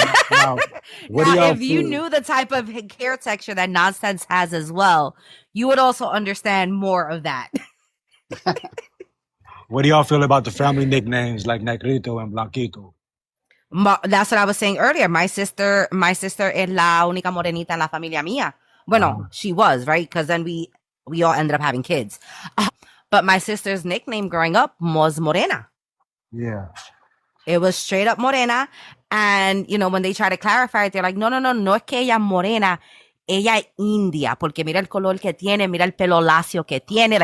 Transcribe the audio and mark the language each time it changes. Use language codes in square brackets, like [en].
[en] Now, if you knew the type of hair texture that Nonsense has as well, you would also understand more of that. What do y'all feel about the family nicknames like Negrito and Blanquito? That's what I was saying earlier. My sister [es] es la única morenita en la familia mía. [en] Bueno, she was, right? Because then we all ended up having kids. But my sister's nickname growing up was Morena. Yeah. It was straight up Morena. And, you know, when they try to clarify it, they're like, [es] no es que ella morena, ella es india, porque mira el color que tiene, [en] mira el pelo lacio que tiene.